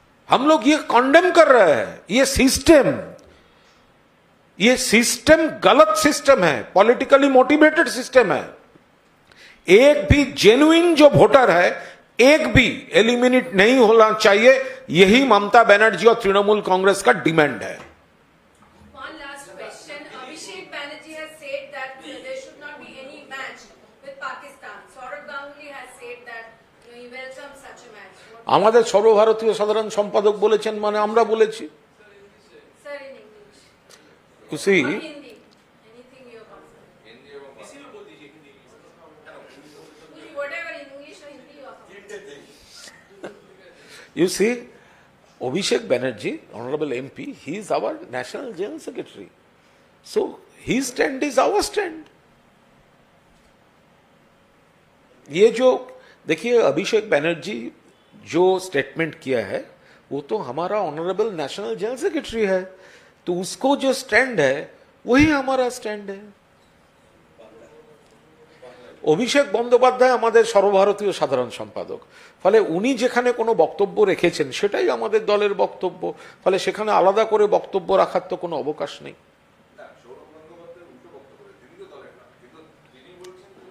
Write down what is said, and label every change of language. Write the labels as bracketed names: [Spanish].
[Hindi] हम लोग ये कॉन्डेम कर रहे हैं, ये सिस्टम गलत सिस्टम है, पॉलिटिकली मोटिवेटेड सिस्टम है। एक भी जेन्युइन जो वोटर है, एक भी एलिमिनेट नहीं होना चाहिए, यही ममता बनर्जी और तृणमूल कांग्रेस का डिमांड है। [English] One last question. Abhishek Banerjee has said that there should not be any match with Pakistan. Saurabh Ganguly has said that he welcomes such a match. [Bangla] আমাদের সর্বভারতীয় সাধারণ সম্পাদক বলেছেন, মানে আমরা বলেছি। [English] Sir, in English. You see, Or Hindi. Anything you are comfortable. [Bangla] Hindi এবং [English] Whatever, English or Hindi you are comfortable. you see, Abhishek Banerjee, Honorable MP, he is our National General Secretary. So his stand is our stand. [Hindi] ये जो देखिए अभिषेक बनर्जी जो statement किया है वो तो हमारा ऑनरेबल नेशनल जनरल सेक्रेटरी है, तो उसको जो स्टैंड है वही हमारा स्टैंड है। [Bangla] অভিষেক বন্দ্যোপাধ্যায় আমাদের সর্বভারতীয় সাধারণ সম্পাদক, ফলে উনি যেখানে কোনো বক্তব্য রেখেছেন সেটাই আমাদের দলের বক্তব্য, ফলে সেখানে আলাদা করে বক্তব্য রাখার তো কোনো অবকাশ নেই। না, সৌরভ গঙ্গোপাধ্যায় উল্টো বক্তব্য করেন, তিনি তো দলের না, কিন্তু তিনি বলছেন